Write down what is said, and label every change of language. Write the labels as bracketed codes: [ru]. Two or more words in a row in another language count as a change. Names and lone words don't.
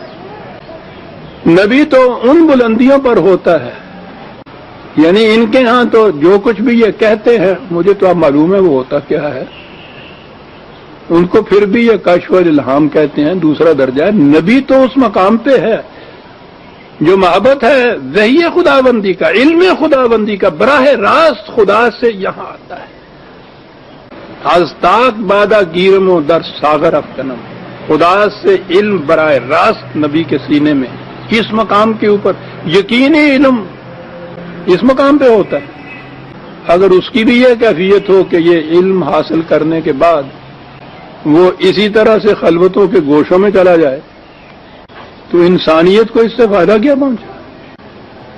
[ur] نبی تو ان بلندیوں پر ہوتا ہے، یعنی ان کے ہاں تو جو کچھ بھی یہ کہتے ہیں مجھے تو اب معلوم ہے وہ ہوتا کیا ہے۔ ان کو پھر بھی یہ کشف و الہام کہتے ہیں، دوسرا درجہ ہے۔ نبی تو اس مقام پہ ہے جو محبت ہے وحی خداوندی کا، علم خداوندی کا، براہ راست خدا سے یہاں آتا ہے۔ [fa] از تاک بادا گیرم و در ساغر افکنم، [ur] خدا سے علم براہ راست نبی کے سینے میں، اس مقام کے اوپر یقینی علم اس مقام پہ ہوتا ہے۔ اگر اس کی بھی یہ کیفیت ہو کہ یہ علم حاصل کرنے کے بعد وہ اسی طرح سے خلوتوں کے گوشوں میں چلا جائے تو انسانیت کو اس سے فائدہ کیا پہنچا؟